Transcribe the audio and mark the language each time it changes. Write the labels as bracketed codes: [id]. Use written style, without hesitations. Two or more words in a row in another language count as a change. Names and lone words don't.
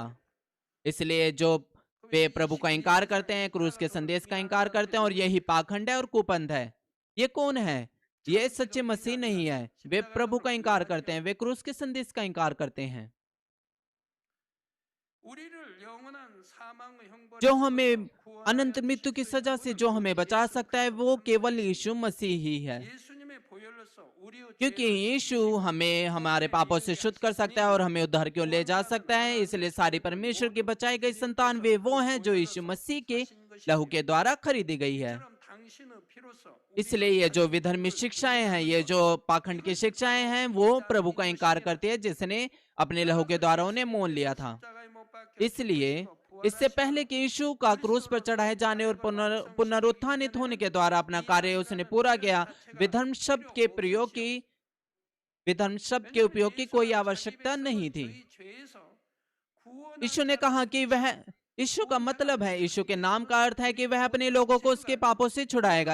[hi] इसलिए जो वे प्रभु का इनकार करते हैं, क्रूस के संदेश का इनकार करते हैं, और यही पाखंड है और कुपंथ है। ये कौन है? ये सच्चे मसीह नहीं है। वे प्रभु का इनकार करते हैं, वे क्रूस के संदेश का इनकार करते हैं। [ko] 우리를 영원한 사망의 [hi] जो [ko] 형벌에서부터 [hi] हमें [ko] 구원하여 [hi] अनंत मृत्यु की [ko] 주실 [hi] सजा से जो [ko] 그분은 [hi] हमें [ko] 바로 [hi] बचा सकता है वो [ko] 예수께서 [hi] केवल [ko] 하신 [hi] यीशु मसीह ही है, [ko] 예수님의 보혈로서 우리의 [hi] क्योंकि [ko] 죄를 [hi] यीशु [ko] 씻기시고 [hi] हमें हमारे [ko] 구원에 [hi] पापों से [ko] 이르게 [hi] शुद्ध कर सकता है [ko] 하셨으니 [hi] और हमें उद्धार क्यों ले जा [ko] 구원받은 [hi] सकता है। [ko] 하나님의 [hi] इसलिए सारी [ko] 자녀들 [hi] परमेश्वर की [ko] 모두 [hi] बचाई गई संतान [ko] 주님께서 [hi] वे [ko] 그 [hi] वो हैं जो यीशु [ko] 보혈로서 [hi] मसीह के [ko] 사신 [hi] लहू के [ko] 것이십니다. [hi] द्वारा खरीदी गई है। [ko] 이처럼 당신의 피로서 [hi] इसलिए [ko] 우리의 [hi] ये जो [ko] 사신 [hi] विधर्मी [ko] 죄를 [hi] शिक्षाएं हैं, [ko] 부인하는 [hi] ये [ko] 것, [hi] जो पाखंड की [ko] 이것이 [hi] शिक्षाएं [ko] 바로 [hi] हैं, वो प्रभु का इंकार [ko] 믿음이었습니다. [hi] करती है जिसने अपने लहू के द्वारा उन्हें मोल लिया था। [ko] 십자가에 못 박혀 [hi] इसलिए [ko] 죽으시고 [hi] इससे पहले [ko] 부활하심으로 [hi] कि यीशु का क्रूस पर चढ़ाए जाने और पुनरुत्थानित होने के द्वारा अपना कार्य उसने पूरा किया, विधर्म शब्द के प्रयोग की विधर्म शब्द के उपयोग की कोई आवश्यकता नहीं थी। यीशु ने कहा कि वह यीशु का मतलब है, यीशु के नाम का अर्थ है कि वह अपने लोगों को उसके पापों से छुड़ाएगा।